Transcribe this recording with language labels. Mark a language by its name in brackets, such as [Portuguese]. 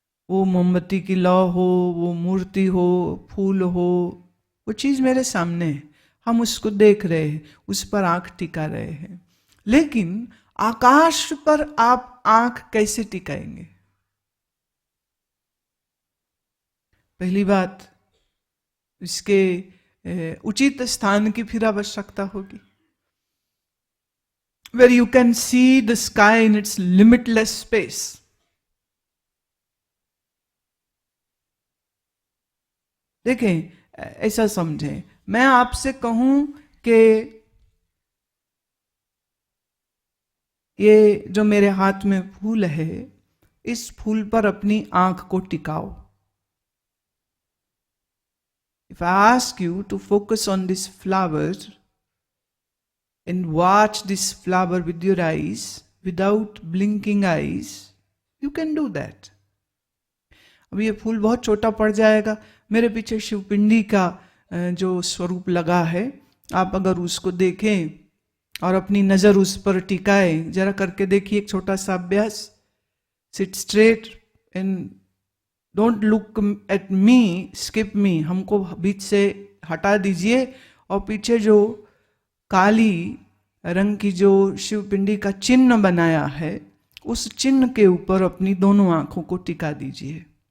[Hindi] वो मोमबत्ती की लौ हो, वो मूर्ति हो, फूल हो, वो चीज मेरे सामने है, हम उसको देख रहे हैं, उस पर आंख टिका रहे हैं। लेकिन आकाश पर आप आंख कैसे टिकाएंगे? पहली बात, इसके उचित स्थान की फिर आवश्यकता होगी, [English] where you can see the sky in its limitless space. [Hindi] देखें, ऐसा समझें, मैं आपसे कहूं कि ये जो मेरे हाथ में फूल है, इस फूल पर अपनी आंख को टिकाओ। [English] If I ask you to focus on this flower and watch this flower with your eyes, without blinking eyes, you can do that. [Hindi] अब ये फूल बहुत छोटा पड़ जाएगा, मेरे पीछे शिवपिंडी का जो स्वरूप लगा है, आप अगर उसको देखें और अपनी नजर उस पर टिकाएं, जरा करके देखिए एक छोटा सा अभ्यास। [English] sit straight and don't look at me, skip me, [Hindi] हमको बीच से हटा दीजिए और पीछे जो काली रंग की जो शिवपिंडी का चिन्ह बनाया है, उस चिन्ह के ऊपर अपनी दोनों आंखों को टिका दीजिए।